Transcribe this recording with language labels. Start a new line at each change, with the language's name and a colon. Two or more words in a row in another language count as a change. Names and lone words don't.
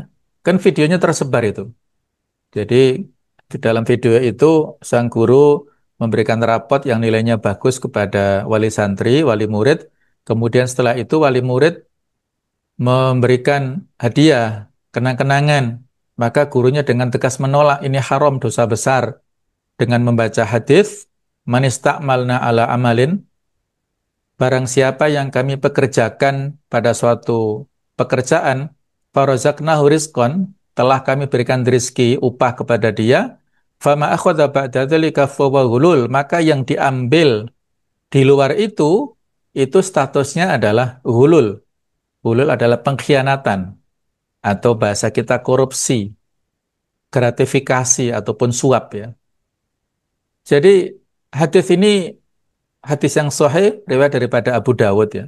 Indonesian: Kan videonya tersebar itu. Jadi di dalam video itu sang guru memberikan rapot yang nilainya bagus kepada wali santri, wali murid. Kemudian setelah itu wali murid memberikan hadiah, kenang-kenangan. Maka gurunya dengan tegas menolak, ini haram, dosa besar. Dengan membaca hadis,
Arabic: من استعملناه على عمل,
Indonesian: barang siapa yang kami pekerjakan pada suatu pekerjaan,
Arabic: فرزقناه رزقا,
Indonesian: telah kami berikan rizki, upah kepada dia,
Arabic: فما أخذ بعد ذلك فهو غلول,
Indonesian: maka yang diambil di luar itu statusnya adalah ghulul. Ghulul adalah pengkhianatan atau bahasa kita korupsi, gratifikasi ataupun suap ya. Jadi hadis ini hadis yang sahih riwayat daripada Abu Dawud ya.